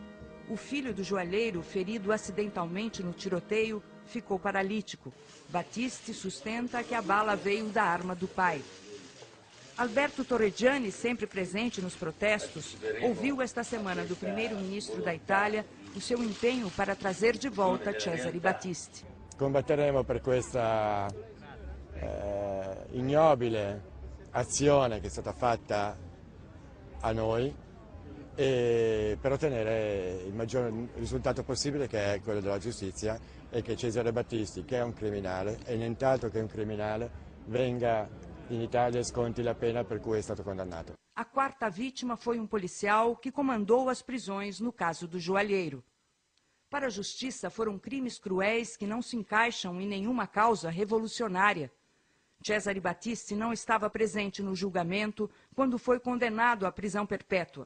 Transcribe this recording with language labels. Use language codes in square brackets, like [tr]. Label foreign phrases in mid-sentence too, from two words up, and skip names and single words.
[pt] O filho do joalheiro, ferido acidentalmente no tiroteio, ficou paralítico. Battisti sustenta que a bala veio da arma do pai. Alberto Torregiani, sempre presente nos protestos, ouviu esta semana do primeiro-ministro da Itália o seu empenho para trazer de volta Cesare Battisti. [it] Combatteremo per questa ignobile azione che è stata fatta a noi per ottenere il maggior risultato possibile, che è quello della giustizia, e che Cesare Battisti, che è un criminale e nient'altro che un criminale, venga in Italia e sconti la pena per cui è stato condannato. [pt] A quarta vítima foi policial que comandou as prisões no caso do joalheiro. Para a justiça, foram crimes cruéis que não se encaixam em nenhuma causa revolucionária. Cesare Battisti não estava presente no julgamento quando foi condenado à prisão perpétua.